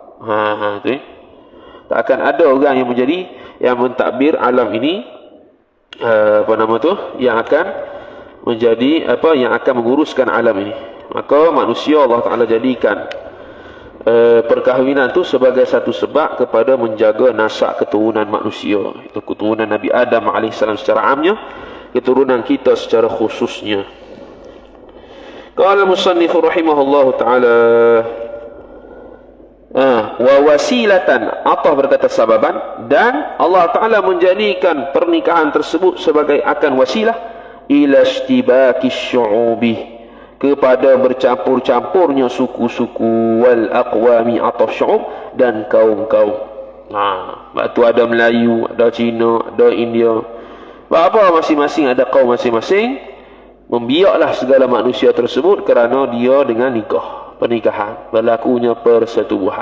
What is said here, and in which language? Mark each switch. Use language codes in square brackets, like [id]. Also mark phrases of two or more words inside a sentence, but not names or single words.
[ms] Tak akan ada orang yang mentadbir alam ini, yang akan menjadi yang akan menguruskan alam ini. Maka manusia Allah Ta'ala jadikan perkahwinan tu sebagai satu sebab kepada menjaga nasak keturunan manusia, itu keturunan Nabi Adam AS secara amnya, keturunan kita secara khususnya. [ar] قال المصنف رحمه الله تعالى ووسيلة, [ms] atah berkata sababan, dan Allah Ta'ala menjadikan pernikahan tersebut sebagai akan wasilah [ar] إلى اشتباك الشعوب, [ms] kepada bercampur-campurnya suku-suku, [ar] والأقوام, [ms] atau syu'ub, dan kaum-kaum. Sebab tu ada Melayu, ada Cina, ada India. Apa masing-masing ada kaum masing-masing. Membiaklah segala manusia tersebut kerana dia dengan nikah, pernikahan, berlakunya persetubuhan.